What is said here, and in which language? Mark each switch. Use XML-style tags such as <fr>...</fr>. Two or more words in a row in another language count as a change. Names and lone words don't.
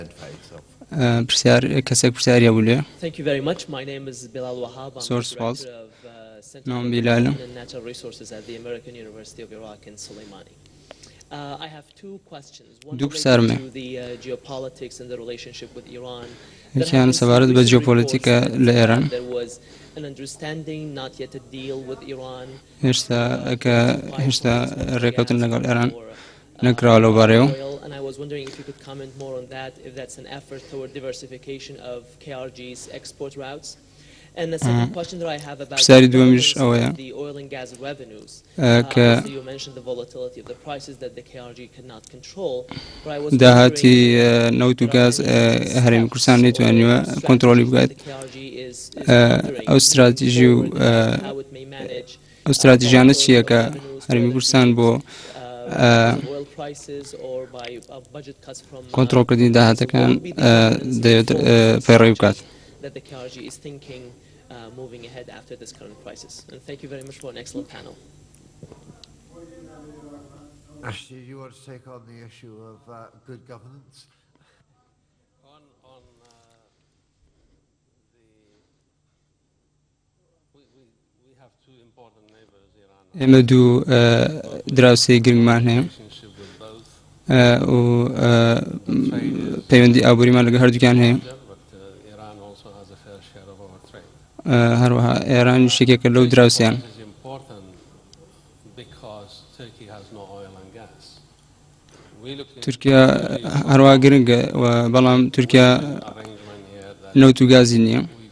<ckb>کەسێک پرسیارە بوو لێ</ckb> <en>Thank you very much. My name is Bilal Wahab. I'm the Source was director of Center</en> <ckb>نام</ckb> <en>for</en> <ckb>بیلالە</ckb> <en>Development and Natural Resources at the American University of Iraq in Soleimani. I have two questions. One</en> <ckb>دوو</ckb> <en>related</en> <ckb>پرسیارمێ</ckb> <en>to the geopolitics and the relationship with Iran.</en> <ckb>یەکیان سەبارەت بە جیۆپۆلیتیکە لە ئێران</ckb> <en>There was an understanding, not yet a deal with Iran.</en> <ckb>هێشتا ڕێکەوتن لەگەڵ ئێران نەکراوە لەو بارەیەوە</ckb> <en>And I was wondering if you could comment more on that, if that's an effort toward diversification of KRG's export routes. And the second question that I have about the oil and gas revenues. You mentioned the volatility of the prices that the KRG cannot control. But I was</en> <ckb>داهاتی نەوت و گاز هەرێمی کوردستان نەیتوانیوە کۆنتڕۆلی بکات ئەو استراتیژی و ئەو استراتیژیانە چییە کە هەرێمی کوردستان بۆ کۆنتڕۆلکردنی داهاتەکان دەوێت پەیڕەوی بکات</ckb> <en>that the KRG is thinking moving ahead after this current crisis. And thank you very much for an excellent panel. Ashley, you want to take on the issue of good governance? We have two important neighbors, Iran.</en> <ckb>ئێمە دوو دراوسێی گرنگمان هەیە و پەیوەندی ئابووریمان لەگە هەردووکیان هەیە هەروەها ئێران شتێکێکە لەو دراوسیان تورکیا هەروە گرنگە بەڵام تورکیا نەوت و گازی نییە</ckb>